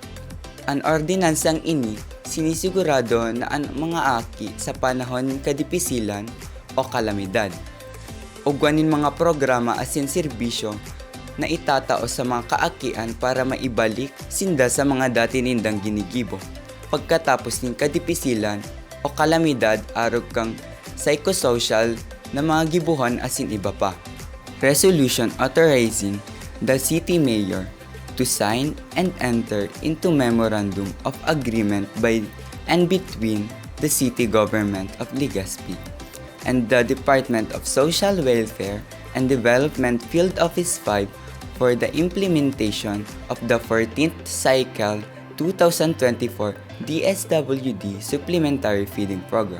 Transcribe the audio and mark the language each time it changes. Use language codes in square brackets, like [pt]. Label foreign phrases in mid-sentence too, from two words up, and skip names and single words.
[bik] An ordinansang ini sinisigurado na ang mga aki sa panahon ng kadipisilan o kalamidad ugwanin mga programa asin serbisyo na itatao sa mga kaakian para maibalik sinda sa mga dati nindang ginigibo pagkatapos ng kadipisilan o kalamidad arog kang psychosocial na mga gibuhan asin iba pa. [en] Resolution authorizing the city mayor to sign and enter into memorandum of agreement by and between the city government of Legazpi and the Department of Social Welfare and Development Field Office 5 for the implementation of the 14th Cycle 2024 DSWD Supplementary Feeding Program.